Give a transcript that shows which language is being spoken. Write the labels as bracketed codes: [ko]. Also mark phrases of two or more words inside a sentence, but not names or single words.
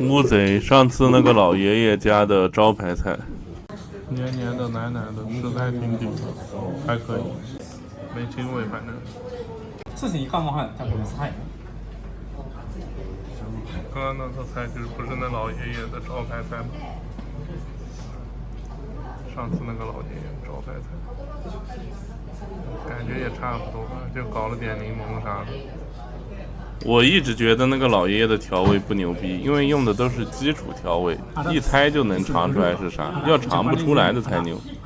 [zh] 乌贼，上次那个老爷爷家的招牌菜，黏黏的、奶奶的，食材挺顶的，还可以，没腥味，反正。 [ja] そうですね、イカもはい、食べます。はい。 [zh] 刚刚那道菜就是不是那老爷爷的招牌菜吗？上次那个老爷爷招牌菜，感觉也差不多吧，就搞了点柠檬啥的。我一直觉得那个老爷爷的调味不牛逼，因为用的都是基础调味，一猜就能尝出来是啥，要尝不出来的才牛。